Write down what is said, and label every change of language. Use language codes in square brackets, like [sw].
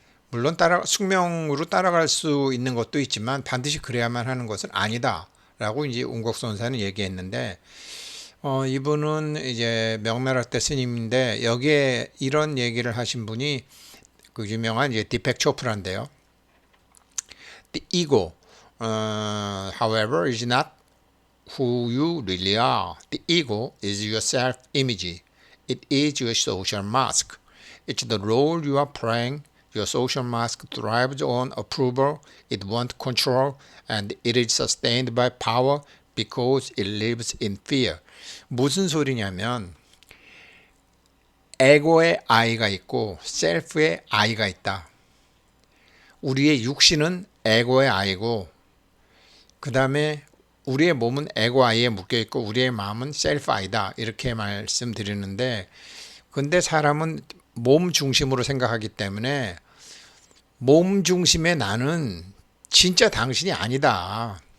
[ko] 물론 숙명으로 따라갈 수 있는 것도 있지만 반드시 그래야만 하는 것은 아니다. 라고 이제 운곡선사는 얘기했는데 이분은 이제 명나라 때 스님인데 여기에 이런 얘기를 하신 분이 그 유명한 이제 디펙 초프라인데요. [en] The ego, however, is not who you really are. The ego is your self-image. It is your social mask. It's the role you are playing. Your social mask thrives on approval. It wants control, and it is sustained by power because it lives in fear. [ko] 무슨 소리냐면 에고의 I가 있고 셀프의 I가 있다. 우리의 육신은 에고의 I고 그 다음에 우리의 몸은 에고 아이에 묶여 있고 우리의 마음은 셀프 아이다 이렇게 말씀드리는데, 근데 사람은 몸 중심으로 생각하기 때문에 몸 중심의 나는 진짜 당신이 아니다.